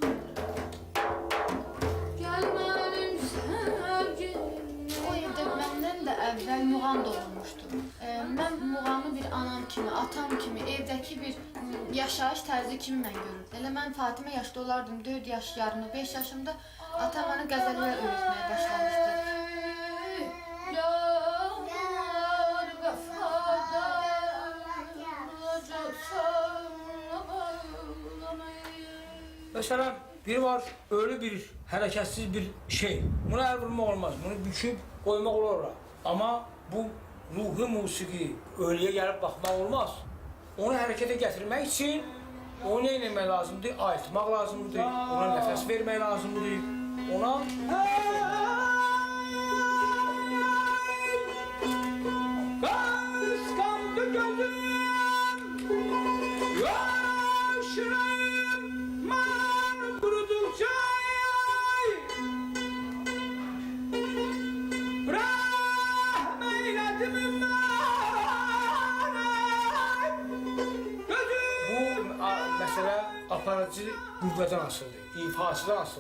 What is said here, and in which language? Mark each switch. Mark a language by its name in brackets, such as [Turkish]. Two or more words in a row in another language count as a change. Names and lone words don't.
[Azerbaijani] Gəl mənim sevgilim. O evdə məndən də əvvəl muğam doğulmuşdu. Mən muğamı bir anam kimi, atam kimi, evdəki bir yaşayış tərzi kimi mən görürdüm. Elə mən Fatimə yaşda olardım, 4 yaş yarımda, 5 yaşımda atam bana qəzəllər öyrətməyə başlamışdı. [Turkish] Mesela biri var, öyle bir hareketsiz bir şey. Buna el vurmak olmaz, bunu büküp koymak olur. Ama bu ruhi musiki ölüye gelip bakmak olmaz. Onu harekete getirmek için onu ne [Azerbaijani] etmək lazımdır? Ayıltmaq lazımdır, ona nəfəs vermək lazımdır, ona... Qısqandı gözüm, yaşırım, mən qurudukça rəhm eylədim Məsələ aparıcı qüvvədən asıldı, ifasıdan asıldı.